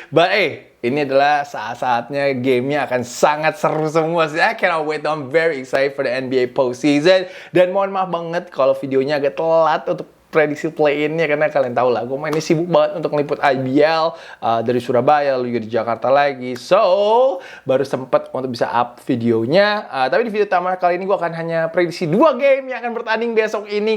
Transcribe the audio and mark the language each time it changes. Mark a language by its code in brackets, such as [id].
[id] But ini adalah saat-saatnya gamenya akan sangat seru semua sih. [en] I cannot wait, I'm very excited for the NBA postseason. [id] Dan mohon maaf banget kalau videonya agak telat untuk prediksi play-in-nya, karena kalian tahu lah, gue mainnya sibuk banget untuk ngeliput IBL dari Surabaya, lalu juga di Jakarta lagi. So, baru sempet untuk bisa up videonya. Tapi di video utama kali ini gue akan hanya prediksi 2 game yang akan bertanding besok ini.